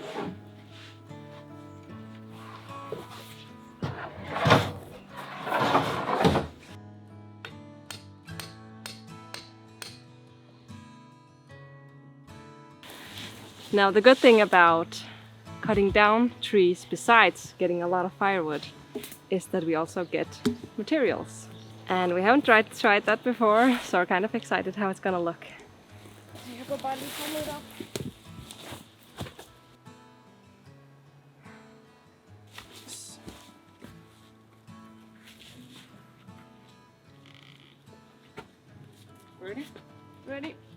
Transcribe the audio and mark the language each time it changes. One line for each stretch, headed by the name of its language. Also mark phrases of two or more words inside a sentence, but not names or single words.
English: Now the good thing about cutting down trees, besides getting a lot of firewood, is that we also get materials. And we haven't tried that before, so we're kind of excited how it's gonna look.
Danish: Jeg går bare lige komme lidt op.
English: Ready? Ready?